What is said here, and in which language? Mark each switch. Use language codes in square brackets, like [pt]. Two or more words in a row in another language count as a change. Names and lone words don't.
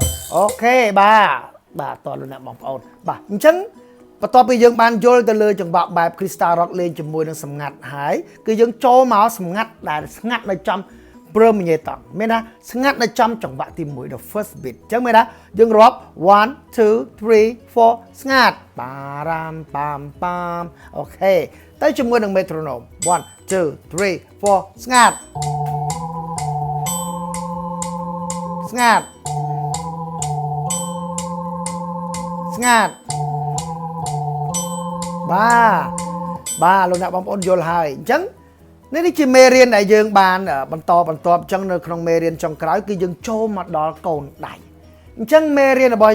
[km] អូខេបាទតោះលោកអ្នកបងប្អូនបាទអញ្ចឹងបន្ទាប់ពីយើងបានយល់ទៅលើចង្វាក់បែប Crystal Rock លេងជាមួយនឹងសម្ងាត់ហើយគឺយើងចូលមកសម្ងាត់ដែលស្ងាត់នៅចំព្រមញ៉េតង់មានថាស្ងាត់នៅចំចង្វាក់ទី1 [en] the first beat [km] អញ្ចឹងមានថាយើងរាប់1 2 3 4ស្ងាត់បារាមប៉ាមប៉ាមអូខេទៅជាមួយនឹង metronome 1 2 3 4ស្ងាត់ ស្ងាត់ស្ងាត់បាទលោកអ្នកបងប្អូនយល់ហើយអញ្ចឹងនេះជាមេរៀនដែលយើងបានបន្តអញ្ចឹងនៅក្នុងមេរៀនចុងក្រោយគឺយើងចូលមកដល់កូនដៃអញ្ចឹងមេរៀនរបស់